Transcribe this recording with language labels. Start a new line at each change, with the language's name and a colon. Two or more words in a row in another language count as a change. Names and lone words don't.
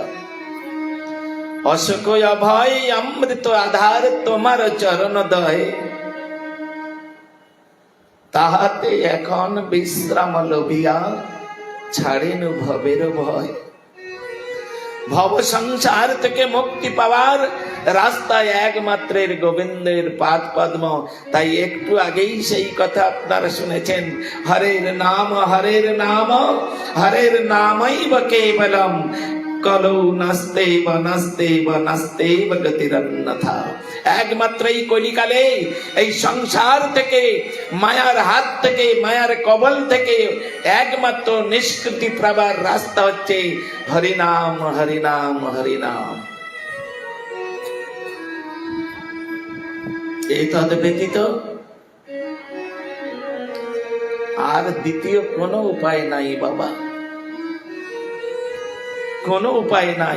Bangla: অশোক অভয় অমৃত আধার তোমার চরণ দয়, তাহাতে এখন বিশ্রাম লভিয়া ছাড়েনু ভবের ভয়। ভব সংসার থেকে মুক্তি পাওয়ার রাস্তায় একমাত্রের গোবিন্দের পাদ পদ্ম। তাই একটু আগেই সেই কথা আপনারা শুনেছেন,
Sanskrit: হরের নাম হরের নাম হরের নামৈব কেবলম কলৌ নাস্তেব নাস্তেব নাস্তেব গতিরন্যথা।
Bangla: একমাত্র এই কলিকালে এই সংসার থেকে, মায়ার হাত থেকে, মায়ার কবল থেকে একমাত্র নিষ্কৃতি পাবার রাস্তা হচ্ছে হরিনাম হরিনাম হরিনাম। এই তদ ব্যতীত আর দ্বিতীয় কোনো উপায় নাই বাবা, কোনো উপায় নাই।